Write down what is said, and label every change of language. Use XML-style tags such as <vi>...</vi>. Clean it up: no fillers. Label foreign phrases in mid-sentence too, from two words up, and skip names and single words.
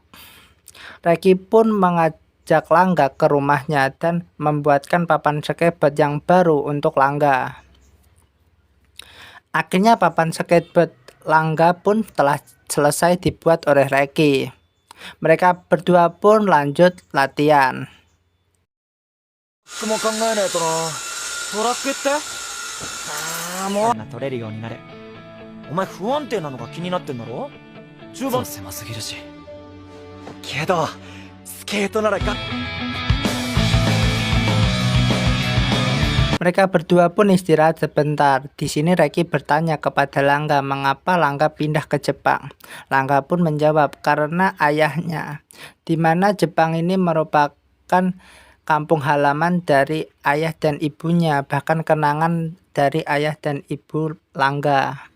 <id>Reki pun mengajak Langga ke rumahnya dan membuatkan papan skateboard yang baru untuk Langga. Akhirnya papan skateboard Langga pun telah selesai dibuat oleh Reki. Mereka berdua pun lanjut latihan.</id> <ja>僕も考えないとな。トラックって？もう取れるようになれ。お前不安定なのが気になってんだろ。中盤狭すぎるし。けどスケートならが。</ja> <id>Mereka berdua pun istirahat sebentar. Di sini Reki bertanya kepada Langga mengapa Langga pindah ke Jepang. Langga pun menjawab karena ayahnya, di mana Jepang ini merupakan kampung halaman dari ayah dan ibunya, bahkan kenangan dari ayah dan ibu Langga.</id>